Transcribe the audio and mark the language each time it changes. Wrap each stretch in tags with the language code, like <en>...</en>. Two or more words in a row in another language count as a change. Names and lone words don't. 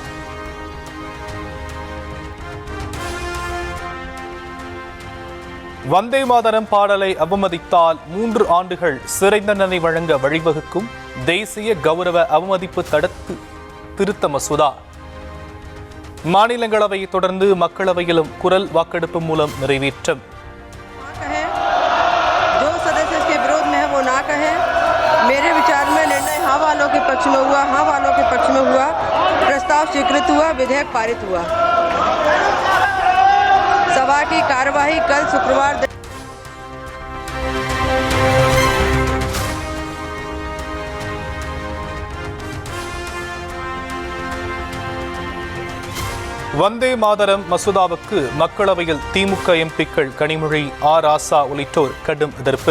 <ta>வந்தே மாதரம் பாடலை அவமதித்தால் 3 ஆண்டுகள் சிறை தண்டனை வழங்க வழிவகுக்கும் தேசிய கௌரவ அவமதிப்பு தடுப்பு திருத்த மசோதா. மாநிலங்களவையை தொடர்ந்து மக்களவையிலும் குரல் வாக்கெடுப்பு மூலம் நிறைவேற்றம்.</ta> <hi>मेरे विचार में निर्णय हाँ वालों के पक्ष में हुआ, हाँ वालों के पक्ष में हुआ, प्रस्ताव स्वीकृत हुआ, विधेयक पारित हुआ। सभा की कार्यवाही कल शुक्रवार</hi> <ta>வந்தே மாதரம் மசோதாவுக்கு மக்களவையில் திமுக எம்பிக்கள் கனிமொழி, ஆர் ராசா உள்ளிட்டோர் கடும் எதிர்ப்பு.</ta>